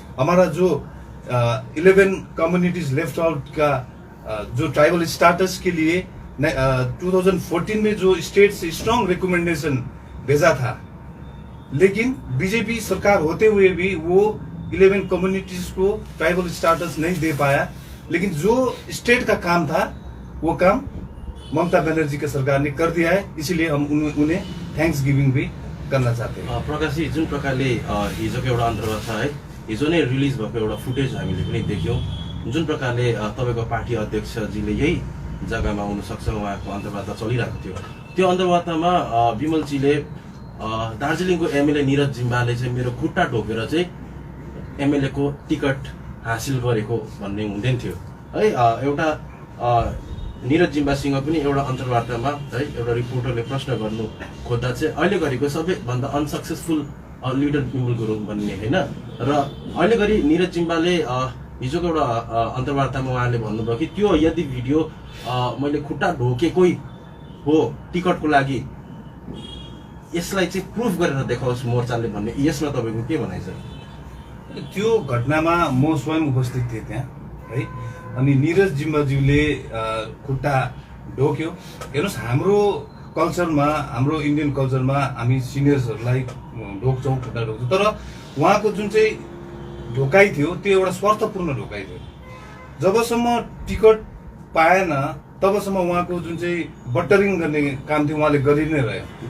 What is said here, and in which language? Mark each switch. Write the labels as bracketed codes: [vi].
[hi] हमारा जो 11 communities left out का जो ट्राइबल स्टेटस के लिए 2014 में जो स्टेट से स्ट्रांग रिकमेंडेशन भेजा था, लेकिन बीजेपी सरकार होते हुए भी वो 11 कम्युनिटीज को ट्राइबल स्टेटस नहीं दे पाया। लेकिन जो स्टेट का काम था वो काम ममता बनर्जी की सरकार ने कर दिया है, इसीलिए हम उन्हें थैंक्स गिविंग भी करना चाहते हैं। [ne] प्रकाश जी, जुन प्रकारले हिजोको एउटा अन्तर्वार्ता है, हिजो नै रिलिज भएको एउटा फुटेज हामीले पनि देख्यौँ, जुन प्रकारले तपाईँको पार्टी अध्यक्षजीले यही जग्गामा हुनसक्छ उहाँको अन्तर्वार्ता चलिरहेको थियो। त्यो अन्तर्वार्तामा विमलजीले दार्जिलिङको एमएलए निरज जिम्बाले चाहिँ मेरो खुट्टा ढोकेर चाहिँ एमएलए को टिकट हासिल गरेको भन्ने हुँदैन थियो है। एउटा निरज जिम्बासँग पनि एउटा अन्तर्वार्तामा है एउटा रिपोर्टरले प्रश्न गर्नु खोज्दा चाहिँ अहिले घरिको सबैभन्दा अनसक्सेसफुल लिडर विमल गुरुङ भन्ने होइन, र अहिले घरि निरज जिम्बाले हिजोको एउटा अन्तर्वार्तामा उहाँले भन्नुभयो कि त्यो यदि भिडियो मैले खुट्टा ढोकेकै हो टिकटको लागि, यसलाई चाहिँ प्रुफ गरेर देखाओस् मोर्चाले भन्ने, यसमा तपाईँको के भनाइ छ? त्यो घटनामा म स्वयं उपस्थित थिएँ त्यहाँ है। अनि निरज जिम्बाज्यूले खुट्टा ढोक्यो। हेर्नुहोस्, हाम्रो कल्चरमा, हाम्रो इन्डियन कल्चरमा हामी सिनियर्सहरूलाई ढोक्छौँ, खुट्टा ढोक्छौँ, तर उहाँको जुन चाहिँ ढोकाइ थियो त्यो एउटा स्वार्थपूर्ण ढोकाइ थियो। जबसम्म टिकट पाएन तबसम्म उहाँको जुन चाहिँ बटरिङ गर्ने काम थियो उहाँले गरि नै रह्यो।